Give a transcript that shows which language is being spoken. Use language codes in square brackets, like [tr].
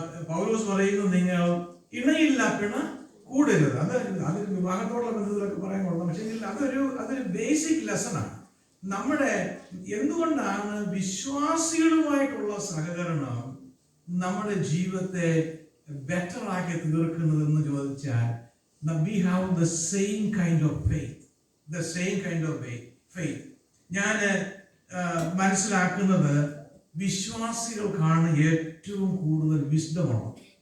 [ml] പൗലോസ് പറയുന്നു, നിങ്ങൾ ഇണയില്ല പിണ കൂടരുത്. അതിന് വിവാഹത്തോടുള്ള ബന്ധത്തിലൊക്കെ പറയാൻ കൊള്ളാം. പക്ഷേ അതൊരു ബേസിക് ലെസണാണ്. നമ്മുടെ എന്തുകൊണ്ടാണ് വിശ്വാസികളുമായിട്ടുള്ള സഹകരണം നമ്മുടെ ജീവിതത്തെ ബെറ്റർ ആക്കി തീർക്കുന്നതെന്ന് ചോദിച്ചാൽ [en] we have the same kind of faith. The same kind of faith. [ml] ഞാൻ മനസ്സിലാക്കുന്നത് വിശ്വാസികൾക്കാണ് ഏറ്റവും കൂടുതൽ വിസ്ഡമുള്ളത്.